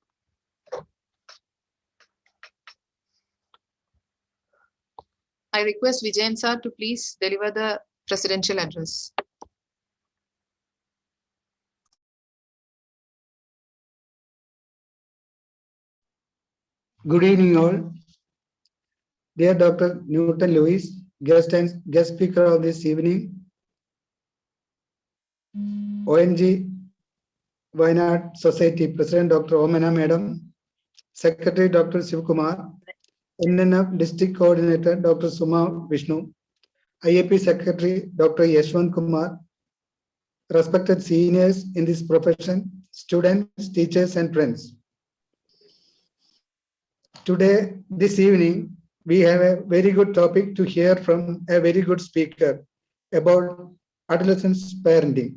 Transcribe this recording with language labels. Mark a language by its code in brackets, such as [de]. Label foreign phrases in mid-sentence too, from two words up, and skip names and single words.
[en] I request Vijayan sir to please deliver the presidential address. Good evening, all. Dear Dr. Newton Lewis, guest speaker of this evening, ONG Wayanad Society President Dr. Omana Madam, Secretary Dr. Shivakumar, NNF District Coordinator Dr. Suma Vishnu, IAP Secretary Dr. Yeshwant Kumar, respected seniors in this profession, students, teachers, and friends. Today, this evening, we have a very good topic to hear from a very good speaker about adolescents parenting.